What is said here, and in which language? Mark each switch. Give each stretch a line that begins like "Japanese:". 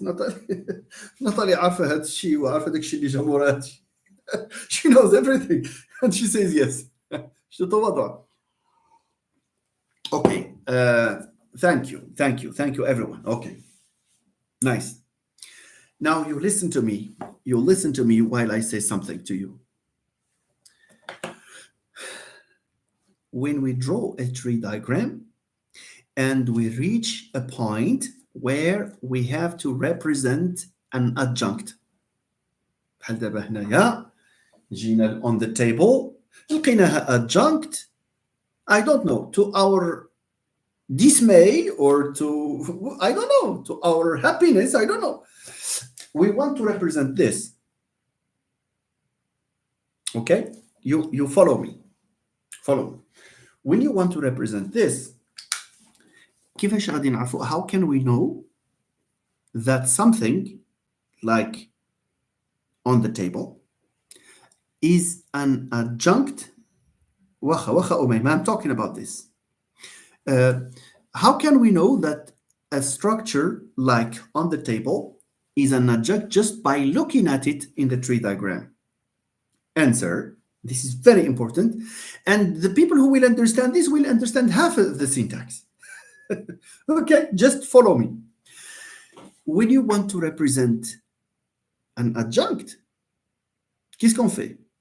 Arabic: Natalie عارفة هذا الشيء وعارفة داك الشيء اللي جا مورا هذا الشيء.
English: She knows everything and she says yes.
Arabic: تتواضع.
English: Okay. Thank you everyone. Okay. Nice. Now you listen to me. You listen to me while I say something to you. When we draw a tree diagram and we reach a point where we have to represent an adjunct.
Arabic: بحال دابا هنايا جينا
English: on the table
Arabic: لقيناها adjunct.
English: I don't know, to our dismay or to, I don't know, to our happiness, I don't know. We want to represent this. Okay? You follow me. Follow me. When you want to represent this,
Arabic: كيفاش غادي نعرفوا,
English: how can we know that something like on the table is an adjunct? واخا أميمة, I'm talking about this. How can we know that a structure like on the table is an adjunct just by looking at it in the tree diagram? Answer, this is very important. And the people who will understand this will understand half of the syntax. Okay, just follow me. When you want to represent an adjunct,
French: qu'est-ce qu'on fait?